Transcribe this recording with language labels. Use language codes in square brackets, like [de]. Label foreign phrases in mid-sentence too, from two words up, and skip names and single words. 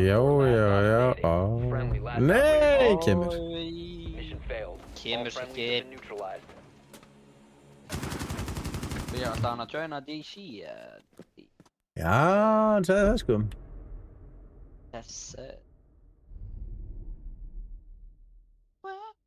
[is] Já, 4 já, [en] last [is] já. [en] operator standing. Friendly last [is] Nei, [en] operator. [is] kemur. [en] Mission failed. [is] Kemur [en] All [is] svo [en] friendlies [is] ekki. [en] have been neutralized. [is] Við erum alltaf hann að joina DC Já, hann sagði það, sko. Þess...